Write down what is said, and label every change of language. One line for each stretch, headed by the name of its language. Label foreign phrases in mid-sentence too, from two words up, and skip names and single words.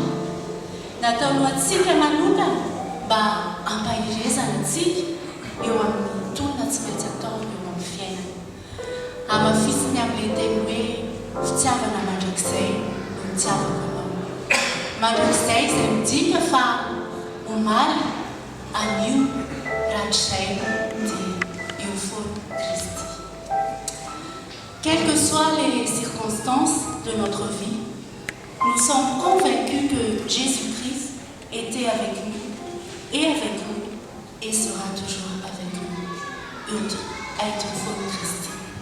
Malagasy: Nataonao antsika manokana mba hampahirezana antsika eo amin'ny tolona tsy maintsy ataony eo amin'ny fiainana. Hamafisiny amin'ilay teny hoe fitiavana mandrakizay no mitiavako anao. Mandrakizay izay midika fa omaly anio ratrizay dia eo foana Kristy.
French: Quelles que soient les circonstances de notre vie, nous sommes convaincus que Jésus-Christ était avec nous et sera toujours avec nous. Être fort Christ.